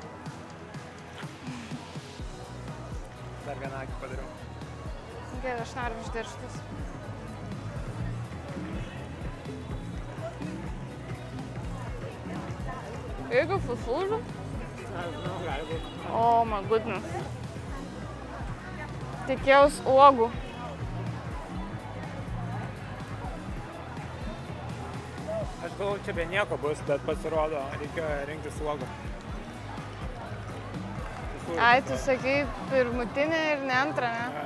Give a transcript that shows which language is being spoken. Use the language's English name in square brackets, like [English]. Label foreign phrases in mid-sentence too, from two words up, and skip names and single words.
[Lithuanian] Dar vieną akį padariau. Gerai, aš noriu išdirštis. Jeigu fufūžu? Nežinau, gali būti. [English] Oh my goodness. [Lithuanian] Tikėjaus uogų. Aš galvoju, čia be nieko bus, bet pasirodo, reikėjo rinktis uogų. Ai, tu sakai pirmutinį ir ne antrą, ne?